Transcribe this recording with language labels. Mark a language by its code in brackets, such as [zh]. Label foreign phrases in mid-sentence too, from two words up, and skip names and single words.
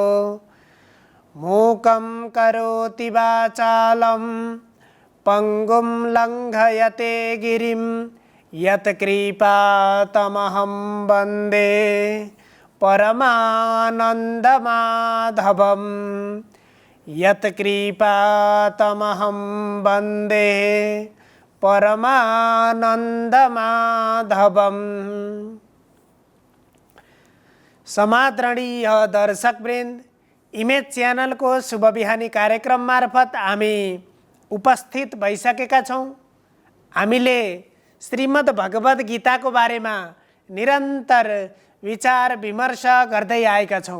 [sa] मूकं करोति वाचालं पंगुं लङ्घयते गिरिं यत्कृपातमहं वन्दे परमानन्दमाधवम्। यत्कृपातमहं वन्दे परमानन्दमाधवम्। [ne] समादरणीय दर्शकवृन्द, इमेज चैनल को शुभ बिहानी कार्यक्रम मार्फत हामी उपस्थित भइसकेका छौं। हामीले श्रीमद् भगवद गीता को बारेमा निरन्तर विचार विमर्श गर्दै आएका छौं।